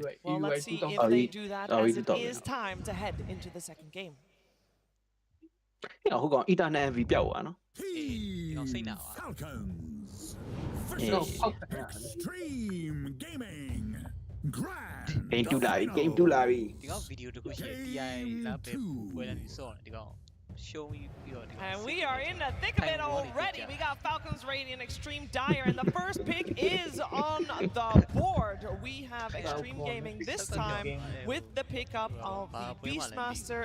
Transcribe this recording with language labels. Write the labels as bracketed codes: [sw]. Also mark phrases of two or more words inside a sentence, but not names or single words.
[en] Well, let's see if they do that, as it is time to head into the second game. Falcons versus Extreme Gaming Grand [my] Game 2 လာပြီ Game 2လာပြီ [en] Show me your and we are in the thick of it already. We got Falcons Radiant Extreme Dire, and the first pick is on the board. We have Extreme Gaming this time with the pickup of the Beastmaster.